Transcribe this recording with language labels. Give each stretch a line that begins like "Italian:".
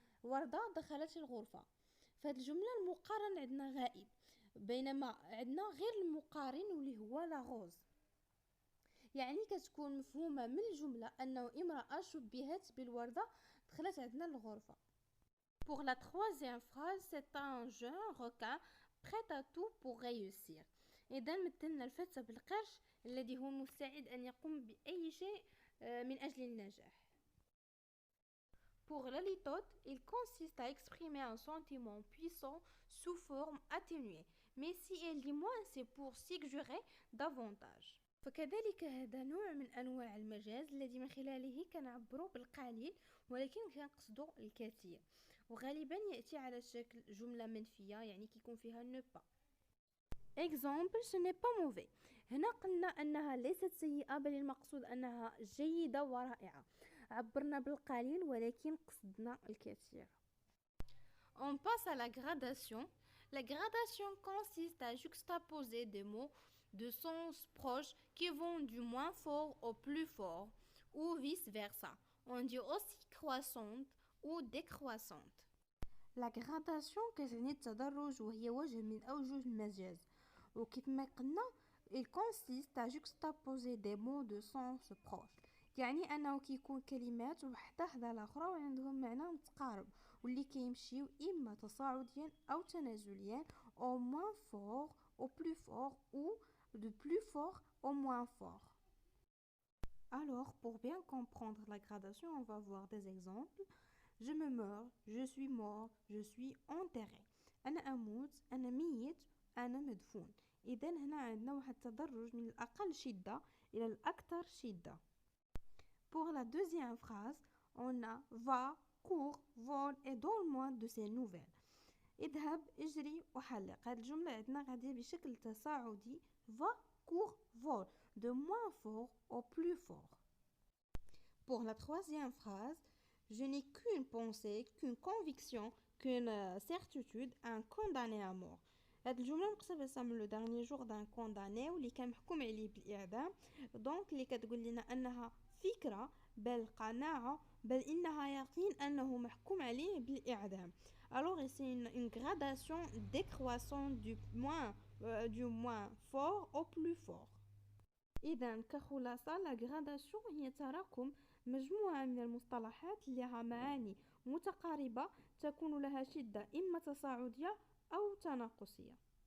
Arabic: وردة دخلت الغرفة. في هاد الجملة المقارن عندنا غائب، بينما عندنا غير المقارن واللي هو لا غوز. يعني كتكون مفهومة من الجملة أنه امرأة شبهت بالوردة دخلت عندنا الغرفة.
French: Pour la troisième phrase, c'est un jeune requin prêt à tout pour réussir.
Arabic: إذا مثلنا الفتى بالقرش الذي هو مستعد أن يقوم بأي شيء من أجل النجاح.
French: Pour la litote, il consiste à exprimer un sentiment puissant sous forme atténuée. Mais si elle dit moins, c'est pour s'exagérer davantage.
Arabic: فكذلك هذا نوع من أنواع المجاز الذي من خلاله كنعبروا بالقليل ولكن كنقصدوا الكثير، وغالبا يأتي على شكل جملة منفية يعني كيكون فيها
French: ne pas. Exemple, ce n'est pas mauvais.
Arabic: هنا قلنا أنها ليست سيئة بل المقصود أنها جيدة ورائعة. عبرنا بالقليل ولكن قصدنا الكثير.
French: On passe à la gradation. La gradation consiste à juxtaposer des mots de sens proches qui vont du moins fort au plus fort ou vice-versa. On dit aussi croissante ou décroissante.
Arabic: La gradation كتعني التدرج وهي وجه من أوجه المجاز. وكيف ما قلنا
French: il consiste à juxtaposer des mots de sens proches.
Arabic: يعني أنه كيكون كلمات وحدة حدا الأخرى وعندهم معنى متقارب واللي كيمشيو إما تصاعديا أو تنازليا
French: au moins fort au plus fort ou de plus fort au moins fort. Alors, pour bien comprendre la gradation, on va voir des exemples. Je me meurs, je suis mort, je suis enterré.
Arabic: أنا أموت، أنا ميت، أنا مدفون. إذن هنا عندنا واحد التدرج من الأقل شدة إلى الأكثر شدة.
French: Pour la deuxième phrase, on a va, cours, vole et donne-moi de ces nouvelles.
Arabic: اذهب، اجري وحلق. هذه الجملة عندنا غادية بشكل تصاعدي
French: va, cours, vole de moins fort au plus fort. Pour la troisième phrase, je n'ai qu'une pensée, qu'une conviction, qu'une certitude un condamné à mort.
Arabic: هاد الجملة مقتبسة من لو dernier jour d'un condamné واللي كان محكوم عليه بالإعدام. دونك اللي كتقول لنا أنها فكرة بل قناعة بل إنها يقين أنه محكوم عليه بالإعدام.
French: Alors c'est une gradation décroissant du moins fort au plus fort.
Arabic: إذا كخلاصة لا gradation هي تراكم مجموعة من المصطلحات اللي لها معاني متقاربة تكون لها شدة إما تصاعدية أو تناقصية.